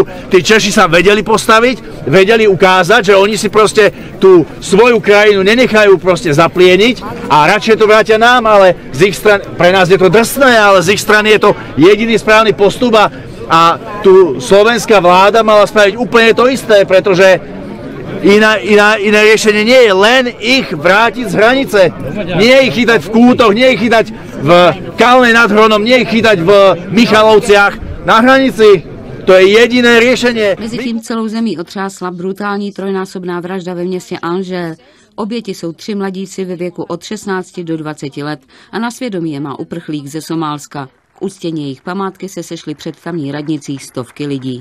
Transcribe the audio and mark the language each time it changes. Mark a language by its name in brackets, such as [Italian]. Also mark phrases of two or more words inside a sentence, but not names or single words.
[Slovak] Tí Češi sa vedeli postaviť, vedeli ukázať, že oni si proste tú svoju krajinu nenechajú proste zaplieniť a radšej to vrátia nám, ale z ich strany, pre nás je to drsné, ale z ich strany je to jediný správny postup a tu slovenská vláda mala spraviť úplne to isté, pretože iné riešenie nie je len ich vrátiť z hranice. Nie ich chytať v Kútoch, nie ich chytať v Kalnej nad Hronom, nie ich chytať v Michalovciach na hranici. [Czech] To je jediné řešení. Mezitím celou zemí otřásla brutální trojnásobná vražda ve městě Angers. Oběti jsou 3 mladíci ve věku od 16 do 20 let a na svědomí je má uprchlík ze Somálska. K uctění jejich památky se sešly před tamní radnicí stovky lidí.